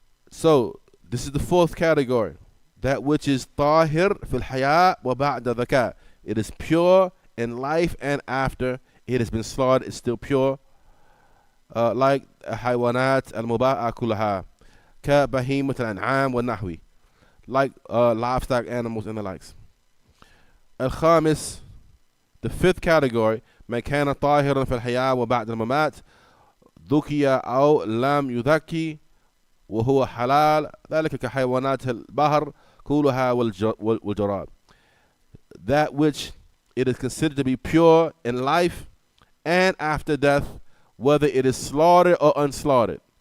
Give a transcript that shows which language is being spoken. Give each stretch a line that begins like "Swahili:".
English: So this is the fourth category, that which is
Arabic: طاهر في الحياة وبعد ذكاء.
English: It is pure in life and after it has been slaughtered, it's still pure. Like
Arabic: حيوانات المباح كلها كبهيمة الأنعام والنحوي,
English: like livestock animals and the likes.
Arabic: الخامس,
English: the fifth category,
Arabic: ما كان طاهرا في الحياة وبعد الممات ذكي أو لم يذكي وهو حلال, ذلك كحيوانات البحر كلها والجراد.
English: That which it is considered to be pure in life and after death, whether it is slaughtered or unslaughtered.